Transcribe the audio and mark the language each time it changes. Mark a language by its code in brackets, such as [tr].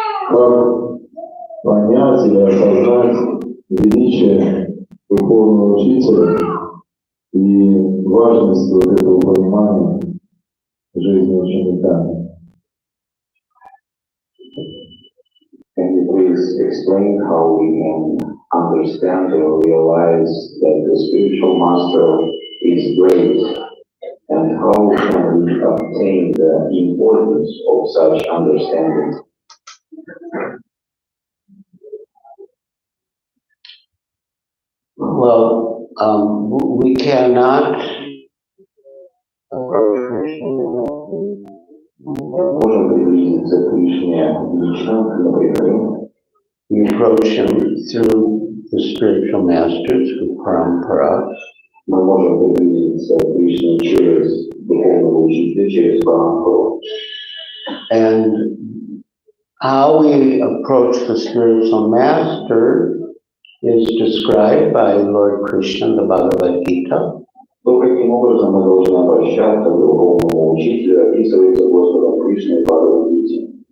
[ru] Как понять или осознать величие духовного учителя и важность вот этого понимания жизни ученика? [en] Can you please explain how we can understand or realize that the spiritual master is great, and how can we obtain the importance of such understanding? Well, we cannot [ru] Можем приблизиться к Кришне лично, например. [en] we approach him through the spiritual masters, through parampara. [ru] Мы можем приблизиться к Кришне через духовного учителя, через парампару. [en] And how we approach the spiritual master is described by Lord Krishna in the Bhagavad Gita. [ru] То, каким образом мы должны обращаться к духовному учителю, описывается Господом Кришной в Бхагавад-гите.